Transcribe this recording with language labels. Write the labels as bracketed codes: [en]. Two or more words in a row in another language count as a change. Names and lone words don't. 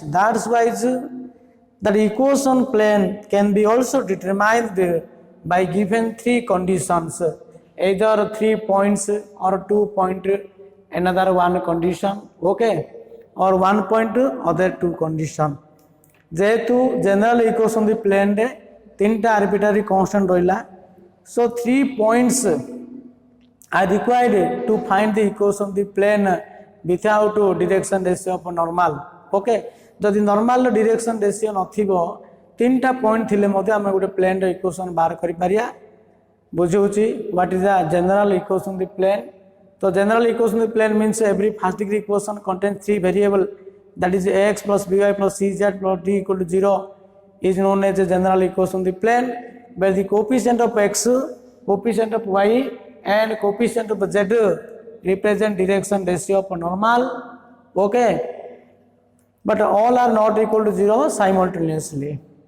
[en] That's why the equation plane can be also determined by given 3 conditions, either 3 points or 2 point, another 1 condition, okay, or 1 point, other 2 condition. जेहेतु general equation of the plane रे 3टा arbitrary constant रहिला, so 3 points are required to find the equation of the plane without direction ratio of normal, okay. [or] ଯଦି [en] normal direction ratio [or] ନଥିବ 3ଟା ପଏଣ୍ଟ ଥିଲେ ମଧ୍ୟ ହମ ଗୋଟେ ପ୍ଲେନ ରେ ଇକ୍ୱେସନ ବାହାର କରି ପାରିଆ. [en] बुझौछि what is the general equation of the plane. तो general equation of the plane means every first degree equation contains 3 variable, that is ax plus by plus cz plus d equal to 0 is known as the general equation of the plane, where the coefficient of x, coefficient of y and coefficient of z represent direction ratio of normal, okay, but all are not equal to 0 simultaneously.